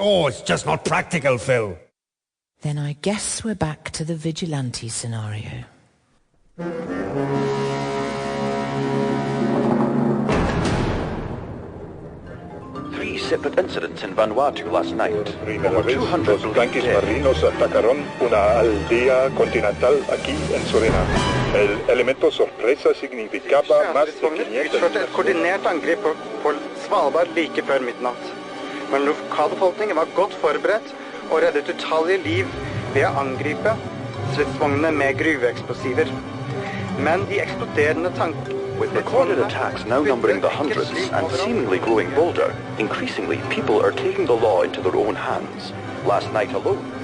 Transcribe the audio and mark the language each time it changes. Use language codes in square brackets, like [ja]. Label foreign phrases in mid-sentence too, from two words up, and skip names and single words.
[en] Oh, it's just not practical, Phil. then I guess we're back to the vigilante scenario. Separate incidents in Vanuatu last night. Over 200 [es] los tanques marinos atacaron una aldea continental aquí en Surinam. El elemento sorpresa significaba más de 500... [no] utførte et koordinert angrep på Svalbard like før midnatt. Men lokalbefolkningen var godt forberedt og reddet utallige liv ved å angripe stridsvognene med gruveeksplosiver. Men de eksploderende tankene [en] With recorded attacks now numbering the hundreds and seemingly growing bolder, increasingly people are taking the law into their own hands. Last night alone.